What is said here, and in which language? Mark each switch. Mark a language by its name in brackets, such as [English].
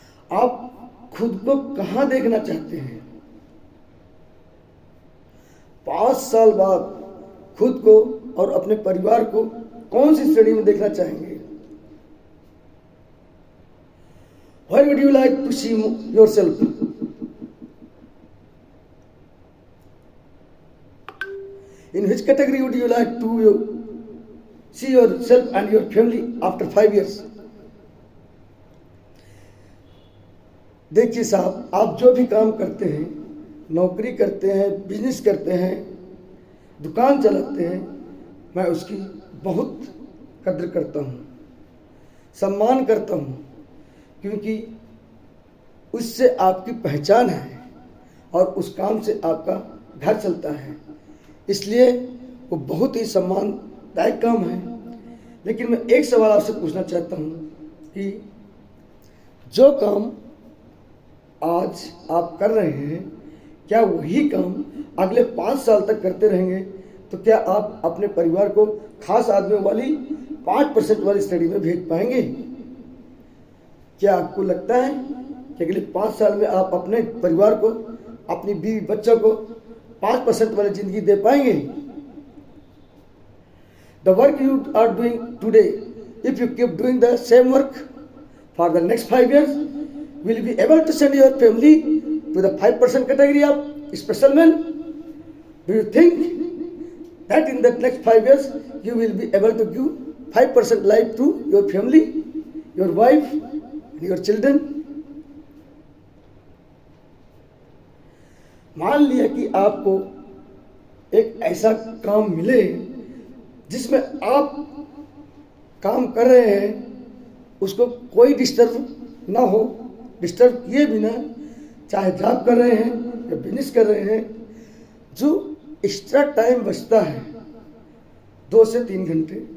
[Hindi] आप खुद को कहाँ देखना चाहते हैं? 5 साल बाद खुद को और अपने परिवार को कौन सी श्रेणी में देखना चाहेंगे? [English] Where would you like to see yourself? In which category would you like to see yourself and your family after 5 years? [Hindi] देखिए साहब, आप जो भी काम करते हैं, नौकरी करते हैं, बिजनेस करते हैं, दुकान चलाते हैं, मैं उसकी बहुत कद्र करता हूँ, सम्मान करता हूँ, क्योंकि उससे आपकी पहचान है और उस काम से आपका घर चलता है, इसलिए वो बहुत ही सम्मानदायक काम है। लेकिन मैं एक सवाल आपसे पूछना चाहता हूँ कि जो काम आज आप कर रहे हैं, क्या वही काम अगले 5 साल तक करते रहेंगे? तो क्या आप अपने परिवार को खास आदमियों वाली 5% वाली श्रेणी में भेज पाएंगे? क्या आपको लगता है कि अगले 5 साल में आप अपने परिवार को, अपनी बीवी बच्चों को 5% वाली जिंदगी दे पाएंगे? [English] The work you are doing today, if you keep doing the same work for the next 5 years, will you be able to send your family to the 5% category of special men? Do you think that in the next 5 years you will be able to give 5% life to your family, your wife, and your children? [Hindi] मान लिया कि आपको एक ऐसा काम मिले जिसमें आप काम कर रहे हैं, उसको कोई डिस्टर्ब ना हो, डिस्टर्ब किए बिना, चाहे जॉब कर रहे हैं या बिजनेस कर रहे हैं, जो एक्स्ट्रा टाइम बचता है 2 से 3 घंटे